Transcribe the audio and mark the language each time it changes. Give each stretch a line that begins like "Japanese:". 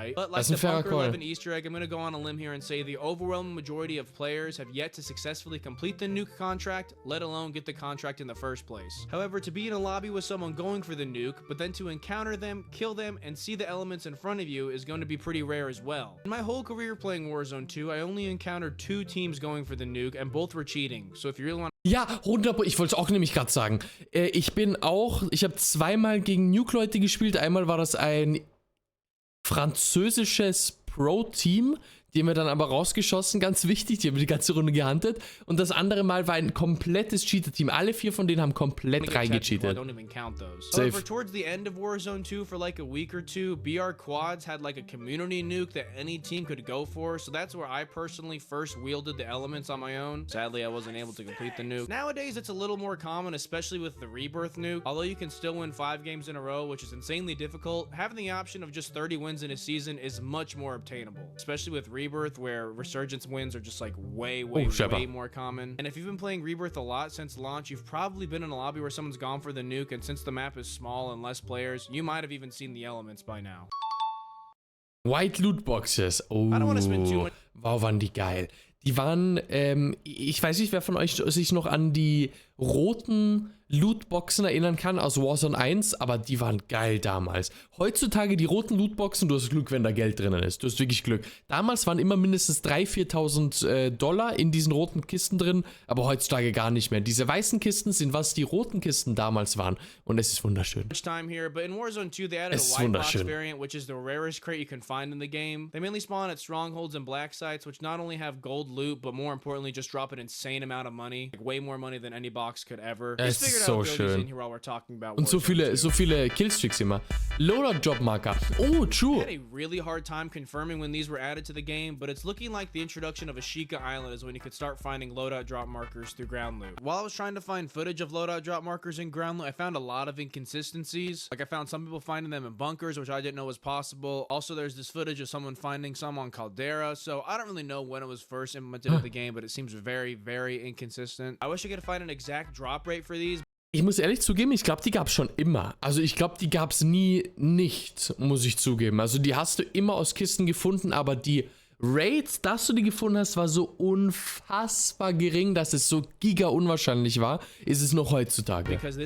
English: But like the Bunker 11 Easter egg, I'm going to go on a limb here and say the overwhelming majority of players have yet to successfully complete the nuke contract, let alone get the contract in the first place. However, to be in a lobby with someone going for the nuke, but then to encounter them, kill them, and see the elements in front of you is going to be pretty rare as well. In my whole career career playing Warzone 2, I only encountered 2 teams going for the nuke and both were cheating. So if you really want
German: Ja, 100%, ich wollte es auch nämlich gerade sagen. Ich habe zweimal gegen Nuke-Leute gespielt. Einmal war das ein französisches Pro-Team, die haben wir dann aber rausgeschossen, ganz wichtig, die haben die ganze Runde gehuntet. Und das andere Mal war ein komplettes Cheater-Team. Alle 4 von denen haben komplett reingecheatet. Safe.
English: However, towards the end of Warzone 2 for like a week or two, BR Quads had like a community nuke that any team could go for. So that's where I personally first wielded the elements on my own. Sadly, I wasn't able to complete the nuke. Nowadays, it's a little more common, especially with the Rebirth nuke. Although you can still win 5 games in a row, which is insanely difficult, having the option of just 30 wins in a season is much more obtainable, especially with Rebirth, where Resurgence wins are just like way more common. And if you've been playing Rebirth a lot since launch, you've probably been in a lobby where someone's gone for the nuke, and since the map is small and less players, you might have even seen the elements by now. White Loot Boxes.
German: Oh, wow, waren die geil. Die waren, ich weiß nicht, wer von euch sich noch an die roten Lootboxen erinnern kann aus Warzone 1, aber die waren geil damals. Heutzutage die roten Lootboxen, du hast Glück, wenn da Geld drinnen ist. Du hast wirklich Glück. Damals waren immer mindestens 3.000, 4.000 Dollar in diesen roten Kisten drin, aber heutzutage gar nicht mehr. Diese weißen Kisten sind, was die roten Kisten damals waren. Und es ist wunderschön. Es ist wunderschön.
English: Variant, which is the rarest crate you can find in the game. They mainly spawn at strongholds and black sites, which not only have gold loot, but more importantly, just drop an insane amount of money. Like way more money than any box could ever.
German: Es ist so schön. Und so viele Killstreaks immer.
English: Loadout Drop Marker. Oh, true. I had a really hard time confirming when these were added to the game, but it's looking like the introduction of Ashika Island is when you could start finding loadout drop markers through ground loot. While I was trying to find footage of loadout drop markers in ground loot, I found a lot of inconsistencies. Like I found some people finding them in bunkers, which I didn't know was possible. Also, there's this footage of someone finding some on Caldera, so I don't really know when it was first implemented in the game, but it seems very, very inconsistent. I wish I could find an exact drop rate for these.
German: Ich muss ehrlich zugeben, ich glaube, die gab es schon immer. Also ich glaube, die gab es nie nicht, muss ich zugeben. Also die hast du immer aus Kisten gefunden, aber die Rate, dass du die gefunden hast, war so unfassbar gering, dass es so giga unwahrscheinlich war, ist es noch heutzutage.